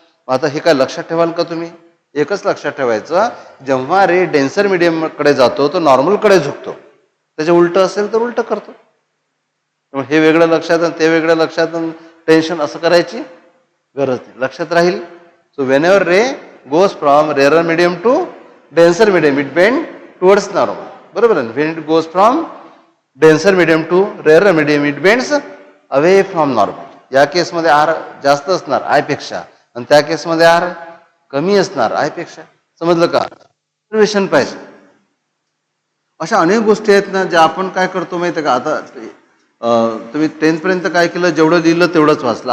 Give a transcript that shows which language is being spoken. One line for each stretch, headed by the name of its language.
Marathi: आता हे काय लक्षात ठेवाल का तुम्ही? एकच लक्षात ठेवायचं, जेव्हा रे डेन्सर मीडियम कडे जातो तो नॉर्मल कडे झुकतो. त्याच्या उलट असेल तर उलट करतो. हे वेगळं लक्षात आणि ते वेगळं लक्षात, टेन्शन असं करायची गरज नाही. लक्षात राहील.
English: so whenever ray goes from rarer medium to denser medium it bend towards normal,
Marathi: बरोबर आहे.
English: When it goes from denser medium to rarer medium it bends away from normal.
Marathi: या केसमध्ये आर जास्त असणार आय पेक्षा आणि त्या केसमध्ये आर कमी असणार आय पेक्षा. समजलं का? ऑब्झर्वेशन पाहिजे. अशा अनेक गोष्टी आहेत ना ज्या आपण काय करतो माहिती आहे का? आता तुम्ही 10th पर्यंत काय केलं? जेवढं लिहिलं तेवढंच वाचलं.